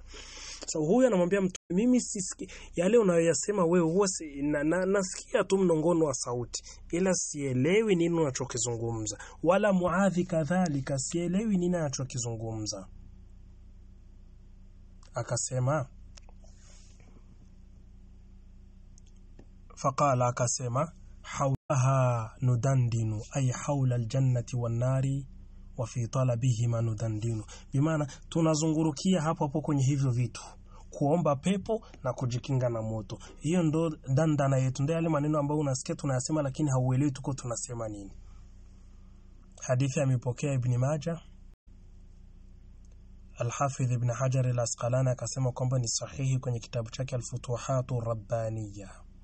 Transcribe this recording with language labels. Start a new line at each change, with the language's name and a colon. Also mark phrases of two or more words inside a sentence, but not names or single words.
Swahili: So huyu anamwambia mtu, mimi sisiki yale unayoyasema wewe, huwa nasikia tu mnongono wa sauti, ila sielewi nini unachokizungumza. Wala Muadhi kadhalika sielewi nini anachokizungumza. Akasema
Arabic: حولها ندندن أي حول الجنة والنار وفي طلبهما ندندن بمعنى
Swahili: tunazungurukia hapo kwenye hivyo vitu, kuomba pepo na kujikinga na moto. Hiyo ndo dandana yetu, ndio yale maneno ambayo unasikia tunayasema lakini hauelewi tuko tunasema nini. Hadithi amepokea Ibn Majah. Al-Hafidh Ibn Hajar al-Asqalani akasema kwamba ni sahihi kwenye kitabu chake Al-Futuhat ar-Rabbaniyah.